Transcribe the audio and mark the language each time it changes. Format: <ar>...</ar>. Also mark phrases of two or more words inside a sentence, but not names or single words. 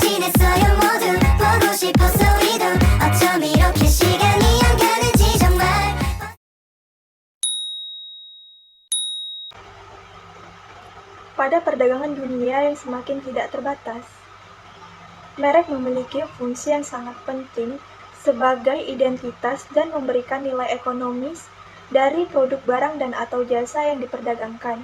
<ko>있어요 모두 보고 싶었어 우리도 어쩜 이렇게 시간이 안 가는지 정말.</ko> <id>Pada perdagangan dunia yang semakin tidak terbatas, merek memiliki fungsi yang sangat penting sebagai identitas dan memberikan nilai ekonomis dari produk barang dan atau jasa yang diperdagangkan.</id>